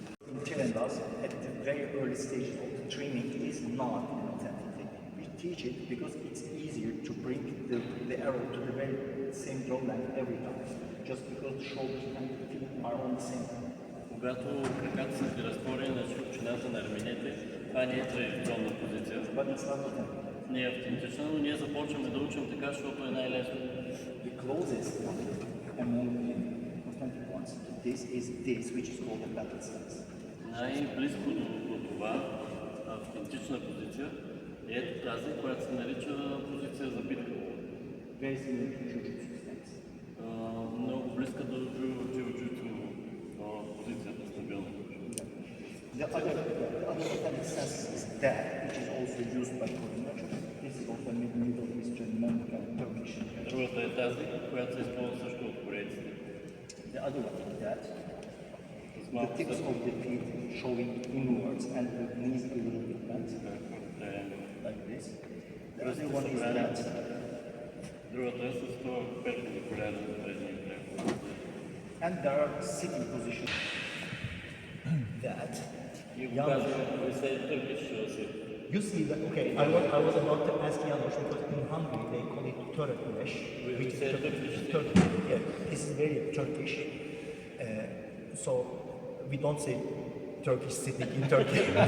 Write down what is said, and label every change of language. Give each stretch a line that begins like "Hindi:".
English: In Tirendaz, at the very early stages of the training, is not an authentic technique. We teach it because it's easier to bring the arrow to the very same draw length every time, just because the shoulders and the feet are on the same.
Bulgarian: Когато краката са ти разтворени на широчината на раменете, това не е традиционна позиция.
English: But it's not authentic.
Bulgarian: Не е автентична, но ние започваме да учим така, защото е най-лесно.
English: The closest among the authentic ones to this is this, which is called a battle stance.
Bulgarian: Най-близко до това автентична позиция е ето тази, която се нарича позиция за битка.
English: Very similar to jiu-jitsu stance.
Bulgarian: Много близка до jiu-jitsu позицията стабилна.
English: The other authentic stance is that, which is also used by Kranevo. This is also Middle Eastern, Turkish.
Bulgarian: Другата е тази, която се използва също от корейците.
English: The other one is that. The tips of the feet showing inwards and the knees a little bit bent, like this. The other one is that.
Bulgarian: Другата е с това перпендикулярно на предния крак.
English: And there are sitting positions. That. We say Turkish also. You see that? Okay, I was about to ask Janos because in Hungary they call it Turkish. We say Turkish. Yeah, this is very Turkish. So we don't say Turkish sitting in Turkey.